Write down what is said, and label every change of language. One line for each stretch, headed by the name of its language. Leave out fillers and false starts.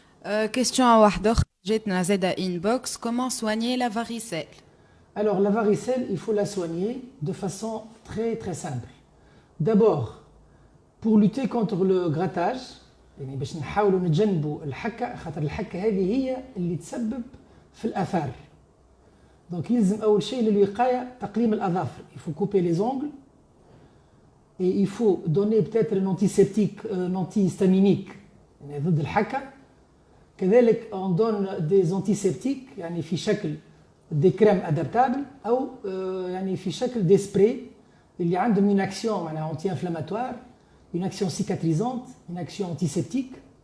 Arabic: question واحدة أخرى جاتنا زادة inbox.
French: Comment soigner la varicelle? Alors la varicelle, il faut la soigner de façon très très simple. D'abord, pour lutter contre le grattage،
Arabic: يعني باش نحاولوا نتجنبوا الحكة، خاطر الحكة هذه هي اللي تسبب في الآثار. دونك يلزم أول شيء للوقاية تقليم الأظافر.
French: il faut couper les ongles et il faut donner peut-être un antiseptique, un antihistaminique
Arabic: يعني ضد الحكة. كذلك
French: on donne des antiseptiques
Arabic: يعني في شكل
French: des crèmes adaptables
Arabic: أو يعني في شكل
French: des sprays
Arabic: اللي عندهم
French: une action
Arabic: معناها
French: anti-inflammatoire، une action cicatrisante، une action antiseptique.